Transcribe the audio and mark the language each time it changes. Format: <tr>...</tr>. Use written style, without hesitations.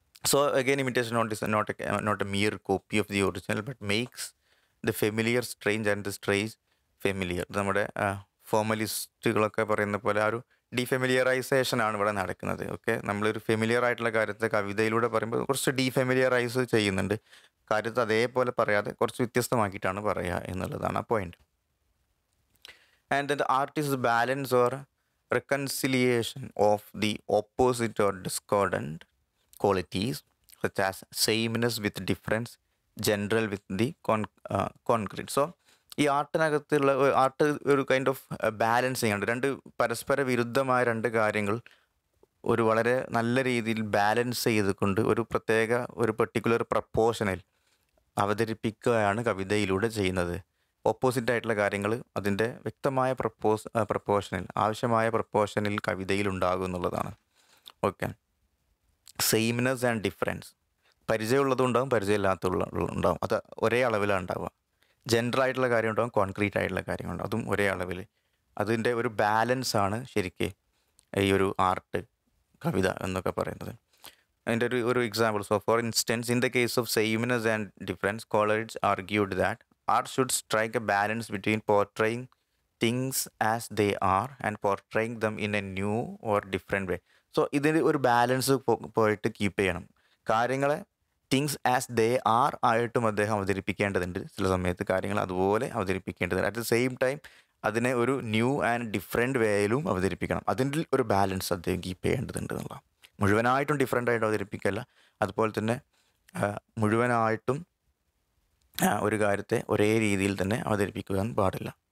<en>So again, imitation not a mere copy of the original, but makes the familiar strange and the strange familiar.</en> <ml>നമ്മുടെ ഫോർമലിസ്റ്റുകളൊക്കെ പറയുന്ന പോലെ ആ ഒരു ഡീഫെമിലിയറൈസേഷൻ ആണ് ഇവിടെ നടക്കുന്നത്. ഓക്കെ, നമ്മളൊരു ഫെമിലിയർ ആയിട്ടുള്ള കാര്യത്തെ കവിതയിലൂടെ പറയുമ്പോൾ കുറച്ച് ഡീഫെമിലിയറൈസ് ചെയ്യുന്നുണ്ട്. കാര്യത്തെ അതേപോലെ പറയാതെ കുറച്ച് വ്യത്യസ്തമാക്കിയിട്ടാണ് പറയുക എന്നുള്ളതാണ് ആ point.</ml> <en>And then the art is balance or reconciliation of the opposite or discordant qualities such as sameness with difference, general with the concrete.</en> <ml>So ഈ ആർട്ടിനകത്തുള്ള ആർട്ട് ഒരു</ml> <en>kind of balancing</en> <ml>ആണ്. രണ്ട് പരസ്പര വിരുദ്ധമായ രണ്ട് കാര്യങ്ങൾ ഒരു വളരെ നല്ല രീതിയിൽ ബാലൻസ് ചെയ്തുകൊണ്ട് ഒരു പെർട്ടിക്കുലർ പ്രപ്പോർഷനിൽ അവതരിപ്പിക്കുകയാണ് കവിതയിലൂടെ ചെയ്യുന്നത്. ഓപ്പോസിറ്റ് ആയിട്ടുള്ള കാര്യങ്ങൾ അതിൻ്റെ വ്യക്തമായ പ്രപ്പോർഷനിൽ ആവശ്യമായ പ്രപ്പോർഷനിൽ കവിതയിൽ ഉണ്ടാകും എന്നുള്ളതാണ്. ഓക്കെ,</ml> <en>sameness and difference,</en> <ml>പരിചയമുള്ളതും ഉണ്ടാകും പരിചയമില്ലാത്തതും ഉണ്ടാകും. അത് ഒരേ അളവിലാണ് ഉണ്ടാവുക. ജനറൽ ആയിട്ടുള്ള കാര്യം ഉണ്ടാകും, കോൺക്രീറ്റ് ആയിട്ടുള്ള കാര്യങ്ങളുണ്ടാകും, അതും ഒരേ അളവിൽ. അതിൻ്റെ ഒരു ബാലൻസാണ് ശരിക്കും ഈ ഒരു ആർട്ട് കവിത എന്നൊക്കെ പറയുന്നത്. അതിൻ്റെ ഒരു example.</ml> <en>So for instance, in the case of sameness and difference, Coleridge argued that art should strike a balance between portraying things as they are and portraying them in a new or different way.</en> <ml>So ഇതിന് ഒരു balance പോയിട്ട് keep ചെയ്യണം. കാര്യങ്ങളെ</ml> <en>things as they are</en> <ml>ആയിട്ടും അദ്ദേഹം അവതരിപ്പിക്കേണ്ടതുണ്ട്. ചില സമയത്ത് കാര്യങ്ങൾ അതുപോലെ അവതരിപ്പിക്കേണ്ടതുണ്ട്.</ml> <en>at the same time</en> <ml>അതിനെ ഒരു</ml> <en>new and different</en> <ml>വേയിലും അവതരിപ്പിക്കണം. അതിൻ്റെ ഒരു ബാലൻസ് അദ്ദേഹം കീപ്പ് ചെയ്യേണ്ടതുണ്ട് എന്നുള്ള. മുഴുവനായിട്ടും ഡിഫറെൻ്റ് ആയിട്ട് അവതരിപ്പിക്കല്ല, അതുപോലെ തന്നെ മുഴുവനായിട്ടും ഒരു കാര്യത്തെ ഒരേ രീതിയിൽ തന്നെ അവതരിപ്പിക്കാൻ പാടില്ല.</ml>